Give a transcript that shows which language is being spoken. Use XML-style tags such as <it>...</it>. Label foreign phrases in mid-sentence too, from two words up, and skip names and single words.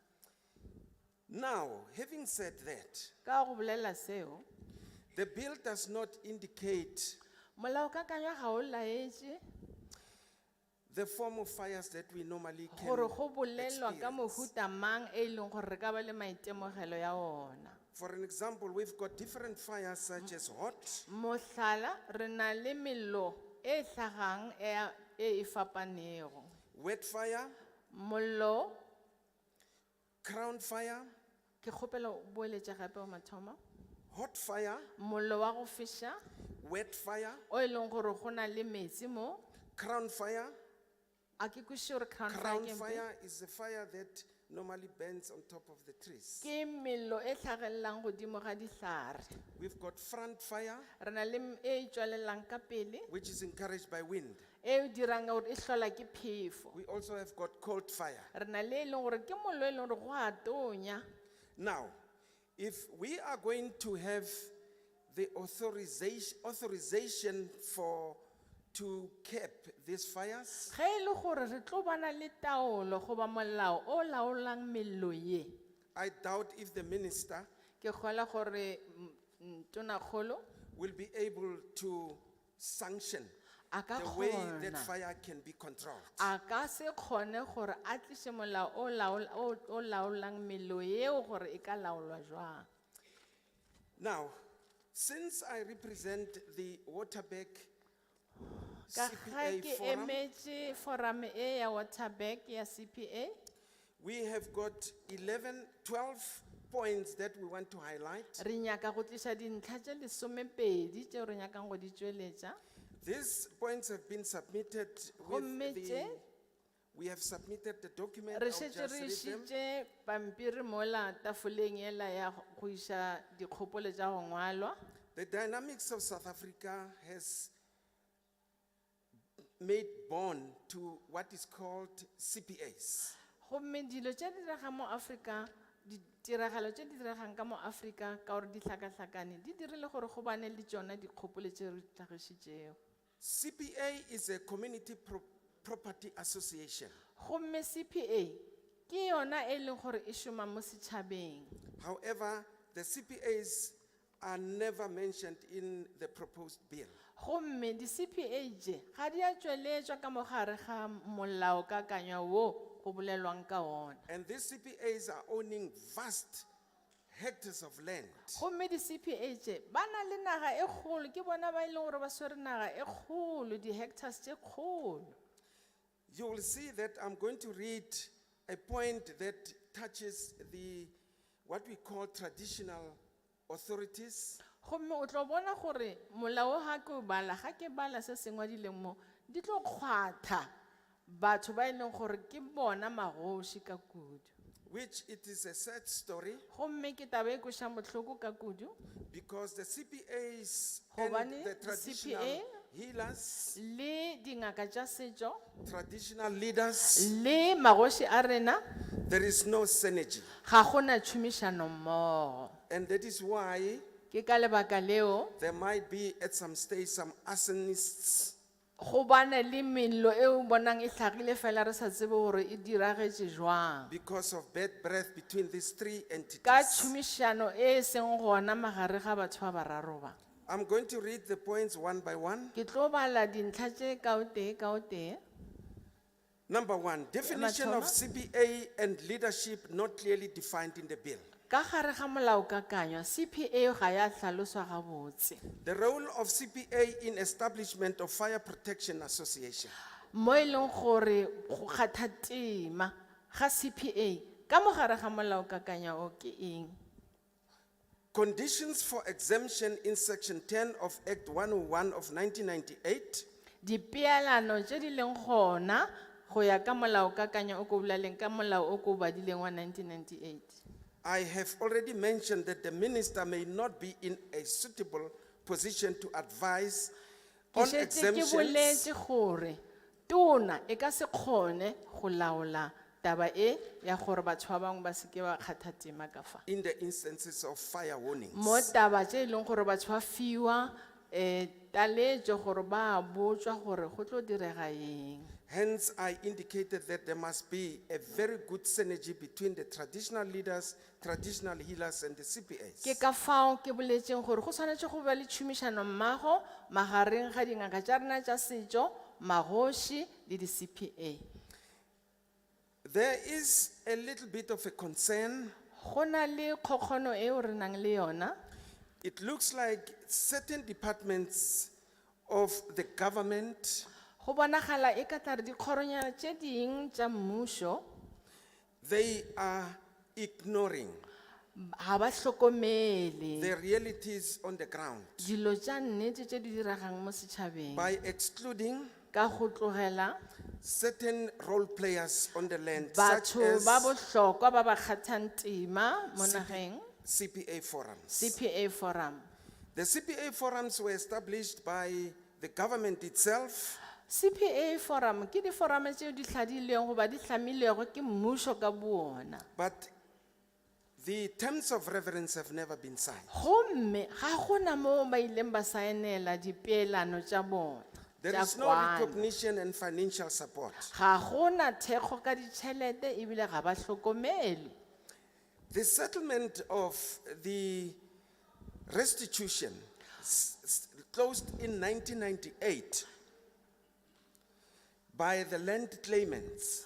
<en>Now, having said that,</en> <nso>Ka go bolela seo,</nso> <en>the bill does not indicate</en> <nso>molaokakanyo ga o laetše</nso> <en>the form of fires that we normally</en> <nso>gore go</nso> <en>can</en> <nso>bolelwa ka</nso> <en>experience.</en> <nso>mohuta mang e leng gore re ka ba le maitemogelo ya ona.</nso> <en>For an example, we've got different fires such as hot,</en> <nso>Mohlala, re na le mello e hlagang e fapanego.</nso> <en>wet fire,</en> <nso>Mollo,</nso> <en>crown fire,</en> <nso>ke kgopela o boeletša gape o mathomo.</nso> <en>hot fire,</en> <nso>Mollo wa go fiša,</nso> <en>wet fire,</en> <nso>o e leng gore go na le metsi mo.</nso> <en>crown fire.</en> <nso>A ke kwe</nso> <en>sure crown fire Crown</en> <nso>ke eng pe?</nso> <en>fire is a fire that normally burns on top of the trees.</en> <nso>Ke mello e tlhagelelang godimo ga dihlare.</nso> <en>We've got front fire,</en> <nso>Re na le e tswalelang ka pele,</nso> <en>which is encouraged by wind.</en> <nso>e dirang gore e hlola ke phefo.</nso> <en>We also have got cold fire.</en> <nso>Re na le e leng gore ke mollo e leng gore go a tonya.</nso> <en>Now, if we are going to have the authorization to cap these fires,</en> <nso>Ge e le gore re tlo bana le taolo goba molao o laolang mello ye,</nso> <en>I doubt if the minister</en> <nso>ke kgola gore tonakgolo</nso> <en>will be able to sanction</en> <nso>a ka</nso> <en>the way that</en> <nso>kgona,</nso> <en>fire can be controlled.</en> <nso>a ka se kgone gore a tliše molao o laolang mello yeo gore e ka laolwa jwang.</nso> <en>Now, since I represent the Waterberg</en> <nso>Ka ge CPA ke forum, emetše forum e ya Waterberg ya CPA,</nso> <en>we have got 12 points that we want to highlight.</en> <nso>re nyaka go tliša dintlha tše lesomepedi tšeo re nyakang go di tšweletša.</nso> <en>These points have been submitted</en> <nso>Gomme with tše,</nso> <en>we have submitted the document.</en> <nso>re I'll šetše just re</nso> <en>read them.</en> <nso>išitše pampiri mola tafoleng ela ya go iša dikgopolo tša go ngwalwa.</nso> <en>The dynamics of South Africa has made born to what is called CPAs.</en> <nso>Gomme dilo tše di diragang mo Afrika, ditiragalo tše di diragang ka mo Afrika ka gore di hlakahlakane, di dirile gore go bane le tšona dikgopolo tše re tlhagišitšego.</nso> <en>CPA is a community property association.</en> <nso>Gomme CPA ke yona e leng gore e šoma mo setšhabeng.</nso> <en>However, the CPAs are never mentioned in the proposed bill.</en> <nso>Gomme di CPA tše ga di a tšweletšwa ka mogare ga molaokakanywa wo go bolelwang ka ona.</nso> <en>And these CPAs are owning vast hectares of land.</en> <nso>Gomme di CPA tše ba na le naga e kgolo, ke bona ba e leng gore ba swere naga e kgolo, di hectares tše kgolo.</nso> <en>You will see that I'm going to read a point that touches what we call traditional authorities.</en> <nso>Gomme o tlo bona gore molao ga ke bala se se ngwadileng mo, di tlo kgwatha batho ba e leng gore ke bona magoši ka kudu.</nso> <en>Which it is a sad story</en> <nso>Gomme ke taba e koša bohloko ka kudu,</nso> <en>because the CPAs and</en> <nso>gobane the di traditional CPA healers, le dingaka tša setšo</nso> <en>traditional leaders,</en> <nso>le magoši a rena</nso> <en>there is no synergy.</en> <nso>ga gona tšhomišano mmogo.</nso> <en>And that is why</en> <nso>Ke ka lebaka leo</nso> <en>there might be at some stage some arsonists</en> <nso>go bana le mello e o bonang e hlagile fela re sa tsebe gore e diragetše jwang,</nso> <en>because of bad breath between these three</en> <nso>ka entities. tšhomišano e seng gona magare ga batho ba bararo ba.</nso> <en>I'm going to read the points one by one.</en> <nso>Ke tlo bala dintlha tše ka o tee.</nso> <en>Number one, definition of CPA and leadership not clearly defined in the bill.</en> <nso>Ka gare ga molaokakanywa CPA ga ya hlaloswa gabotse.</nso> <en>The role of CPA in establishment of fire protection association.</en> <nso>Mo e leng gore go kgatha tema ga CPA ka mo gare ga molaokakanywa o ke eng?</nso> <en>Conditions for exemption in section 10 of Act 101 of 1998.</en> <nso>Dipeelano tše di leng gona go ya ka molaokakanywa o ko bolaleng ka molao o ko badileng wa 1998.</nso> <en>I have already mentioned that the minister may not be in a suitable position to advise</en> <nso>Ke on šetše ke exemptions boletše gore tona e ka se kgone go laola taba e ya gore batho ba bangwe ba se ke ba kgatha tema ka fa.</nso> <en>in the instances of fire warnings.</en> <nso>Mo taba tše e leng gore batho ba fiwa taletšo gore ba botswa gore go tlo direga eng.</nso> <en>Hence, I indicated that there must be a very good synergy between the traditional leaders, traditional healers, and the CPAs.</en> <nso>Ke ka fao ke boletšeng gore go swanetše go ba le tšhomišano mmago magareng ga dingaka tša rena tša setšo magoši le di-CPA.</nso> <en>There is a little bit of a concern.</en> <nso>Go na le kgokgono eo re nang le yona.</nso> <en>It looks like certain departments of the government,</en> <nso>Go bonagala e ka tla re dikgoronyana tše ding tša mmušo</nso> <en>they are ignoring</en> <nso>ga ba hlokomele</nso> <en>the realities on the ground</en> <nso>dilo tša nnete tše di diragang mo setšhabeng</nso> <en>by excluding</en> <nso>ka go tlogela</nso> <en>certain role players on the land, such</en> <nso>batho as ba bohlokwa ba ba kgathang tema mo nageng. CPA forums. CPA forum.</nso> <en>The CPA forums were established by the government itself,</en> <nso>CPA forum ke di-forum tšeo di hladilweng goba di hlamilwego ke mmušo ka boona.</nso> <en>but the terms of reference have never been signed.</en> <nso>Gomme ga gona mo ba ileng ba saenela dipeelano tša bona. There tša</nso> <en>is no</en> <nso>kwano.</nso> <en>recognition and financial support.</en> <nso>Ga gona thekgo ka ditšhelete ebile ga ba hlokomele.</nso> <en>The settlement of the restitution closed in 1998 by the land claimants</en>